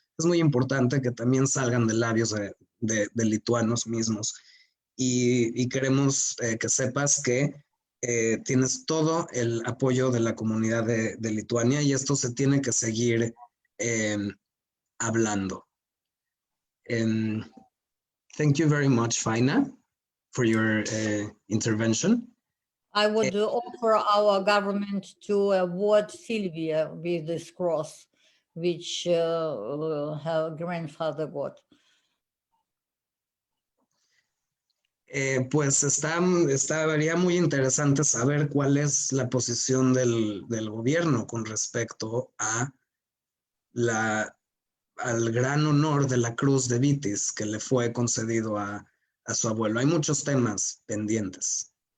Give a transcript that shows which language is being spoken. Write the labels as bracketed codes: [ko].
[es] Es muy importante que también salgan de labios de lituanos mismos. Y queremos que sepas que tienes todo el apoyo de la comunidad de Lituania y esto se tiene que seguir hablando. [en] Thank you very much, Faina, for your intervention. I would offer our government to award Sylvia with this cross, which her grandfather got. [es] Pues estaría muy interesante saber cuál es la posición del gobierno con respecto a al gran honor de la Cruz de Vitis que le fue concedido a su abuelo. Hay muchos temas pendientes.